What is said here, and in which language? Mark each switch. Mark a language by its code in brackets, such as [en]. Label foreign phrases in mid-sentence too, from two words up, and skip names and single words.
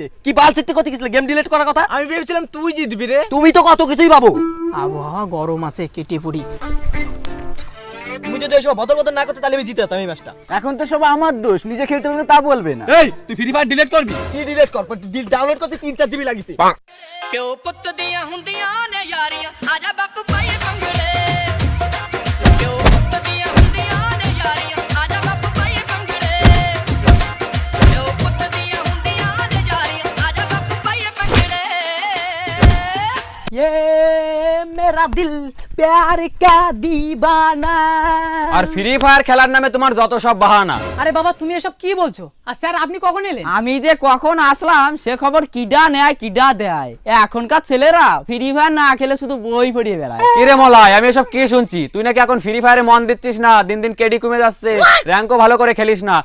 [bn] কি বাল চিত্তে কথা গেছিলে, গেম ডিলিট করার কথা? আমি ভেবেছিলাম তুই জিতবি রে। তুমি তো কত কিছুই ভাবো। আবহাওয়া গরম আছে, কেটে পড়ি। তুমি যদি এসব ভদর ভদর না করতে, তাহলে আমি জিতে যেতাম এই ম্যাচটা। এখন তো সব আমার দোষ, নিজে খেলতে পারবে না তা বলবে না। এই তুই ফ্রি ফায়ার ডিলিট করবি? কি ডিলিট কর, ডাউনলোড করতে 3-4 জিবি লাগিছে। [pa] ਪਿਓ ਪੁੱਤ ਦੀਆਂ ਹੁੰਦੀਆਂ ਨੇ ਯਾਰੀਆਂ ਆਜਾ ਬਾਪੂ ਪਾਏ ਪੰਗੜੇ ਪਿਓ ਪੁੱਤ ਦੀਆਂ ਹੁੰਦੀਆਂ ਨੇ ਯਾਰੀਆਂ ਆਜਾ ਬਾਪੂ ਪਾਏ ਪੰਗੜੇ ਪਿਓ ਪੁੱਤ ਦੀਆਂ ਹੁੰਦੀਆਂ ਨੇ ਯਾਰੀਆਂ ਆਜਾ ਬਾਪੂ ਪਾਏ ਪੰਗੜੇ [hi] ये मेरा दिल प्यार का दीवाना। [bn] আর ফ্রি ফায়ার খেলার নামে তোমার যত সব বাহানা। আরে বাবা তুমি এসব কি বলছো? আর স্যার আপনি কখন এলেন? আমি যে কখন আসলাম সে খবর কিডা নেয় কিডা দেয়। এখনকার ছেলেরা ফ্রি ফায়ার না খেলে শুধু বই পড়িয়ে বেড়ায়। কিরে মলাই, আমি এসব কি শুনছি? তুই নাকি এখন ফ্রি ফায়ারে মন দিচ্ছিস না, দিন দিন কেডি কমে যাচ্ছে, র্যাঙ্কও ভালো করে খেলিস না।